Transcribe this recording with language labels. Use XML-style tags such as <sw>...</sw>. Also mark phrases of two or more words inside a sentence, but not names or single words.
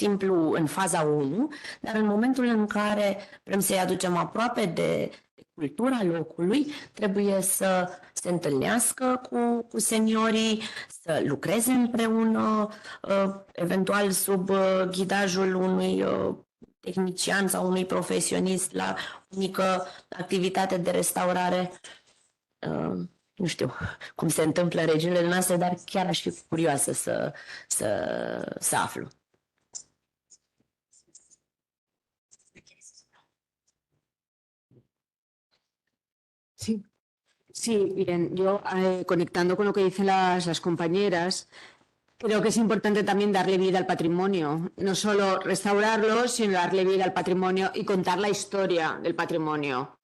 <ro>simplu în faza 1, dar în momentul în care vrem să-i aducem aproape de cultura locului, trebuie să se întâlnească cu seniorii, să lucreze împreună, eventual sub ghidajul unui tehnician sau unui profesionist la o mică activitate de restaurare. Nu știu cum se întâmplă în regiunile noastre, dar chiar aș fi curioasă să aflu.</ro> <es>Sí, sí, bien, yo conectando con lo que dicen las compañeras, creo que es importante también darle vida al patrimonio, no solo restaurarlo, sino darle vida al patrimonio y contar la historia del patrimonio.</es>